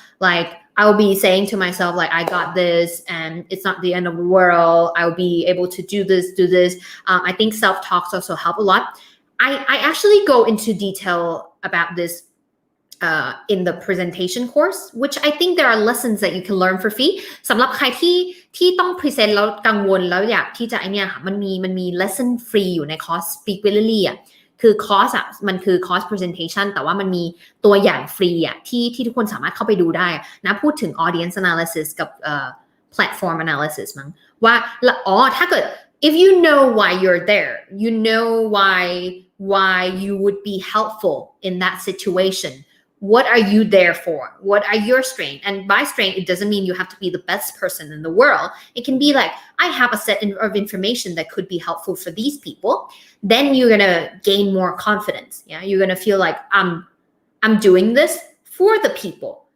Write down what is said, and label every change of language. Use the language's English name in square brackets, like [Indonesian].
[English] Like I'll be saying to myself, like, I got this and it's not the end of the world. I'll be able to do this. I think self-talks also help a lot. I actually go into detail about this in the presentation course, which I think there are lessons that you can learn for free. [Thai] สำหรับใครที่ต้อง present แล้วกังวลแล้วอยากที่จะเนี่ยค่ะมันมี lesson free อยู่ในคอร์ส Speak Brilliantly อ่ะคือคอร์สอ่ะมันคือคอร์ส presentation แต่ว่ามันมีตัวอย่างฟรีอ่ะที่ทุกคนสามารถเข้าไปดูได้นะพูดถึง audience analysis กับplatform analysis มั้งว่าถ้าเกิด [English] if you know why you're there, you know why you would be helpful in that situation, what are you there for? What are your strengths? And by strength, it doesn't mean you have to be the best person in the world. It can be like, I have a set of information that could be helpful for these people. Then you're gonna gain more confidence. Yeah, you're gonna feel like I'm doing this for the people.